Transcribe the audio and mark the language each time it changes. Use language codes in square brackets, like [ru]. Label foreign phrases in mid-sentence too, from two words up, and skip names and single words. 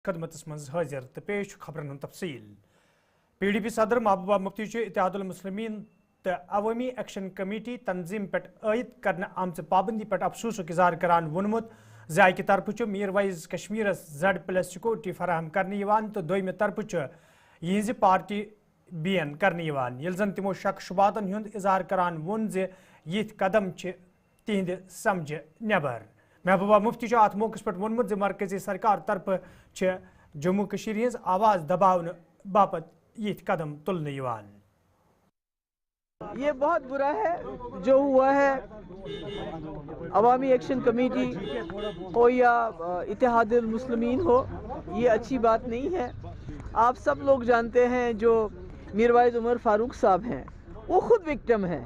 [ks] खदमतस मज हाजिर तो पेश खबरन तफसील PDP सदर महबूबा मुफ्ती इत्तेहादुल मुस्लिमीन तो अवामी एक्शन कमेटी तंजीम पे आयद करने आमच पाबंदी पे अफसोस इजहार करान वोनमुत ज़ाय की तरफ मीर वाइज कश्मीर Z+ सिक्योरिटी फराहम करने तो दोयम तरफ यह पार्टी बैन करने ये जन तमो शक शुबातन हुंद इजहार करान वोन जे यिथ कदम तिहंद समझ नबर। महबूबा मुफ्ती अत मौके पर वोनमुत जे मरकजी सरकार तरफ जम्मू कश्मीर हज आवाज़ दबावन बापत यिथ कदम तुलने यिवान। [hi] ये बहुत बुरा है जो हुआ है। अवामी एक्शन कमेटी हो या इत्तेहादुल मुस्लिमीन हो, ये अच्छी बात नहीं है। आप सब लोग जानते हैं जो मीरवाइज उमर फारूक साहब हैं वो खुद विक्टिम हैं।